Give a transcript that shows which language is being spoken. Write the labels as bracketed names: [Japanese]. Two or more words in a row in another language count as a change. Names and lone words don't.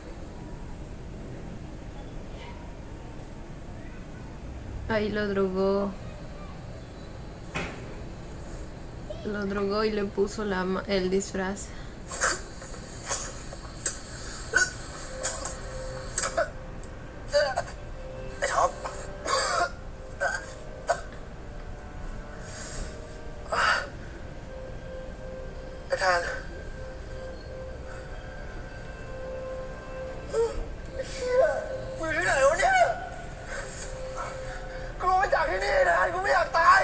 [Spanish] Ahí lo drogó. Lo drogó y le puso el disfraz. [Thai] ไอ้ท็อปไอ้ทาน มึงที่ไหนวะเนี่ยกูมาจากที่นี่นะกูไม่อยากตาย